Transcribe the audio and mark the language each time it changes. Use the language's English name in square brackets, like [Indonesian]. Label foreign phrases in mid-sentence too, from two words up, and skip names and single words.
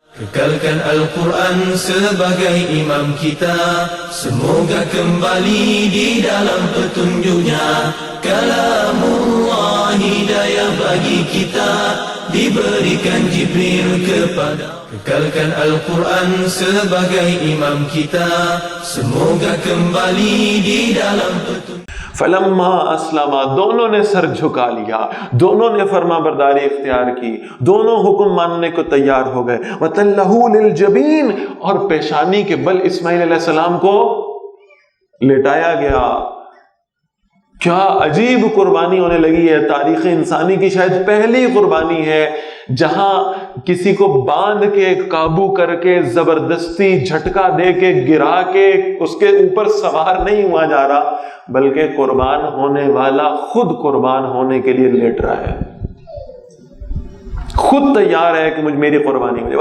[Malay] Kekalkan Al-Quran sebagai imam kita, semoga kembali di dalam petunjuknya. Kalamullah hidayah bagi kita, diberikan Jibril kepada. Kekalkan Al-Quran sebagai imam kita, semoga kembali di dalam petunjuk. [Arabic] فلما اسلما، [Urdu] دونوں نے سر جھکا لیا، دونوں نے فرما برداری اختیار کی، دونوں حکم ماننے کو تیار ہو گئے۔ [Arabic] وَتَلَّهُ لِلْجَبِينِ، [Urdu] اور پیشانی کے بل اسماعیل [Arabic] علیہ السلام [Urdu] کو لٹایا گیا۔ کیا عجیب قربانی ہونے لگی ہے، تاریخ انسانی کی شاید پہلی قربانی ہے جہاں کسی کو باندھ کے قابو کر کے زبردستی جھٹکا دے کے گرا کے اس کے اوپر سوار نہیں ہوا جا رہا، بلکہ قربان ہونے والا خود قربان ہونے کے لیے لیٹ رہا ہے، خود تیار ہے کہ میری قربانی ہو جائے۔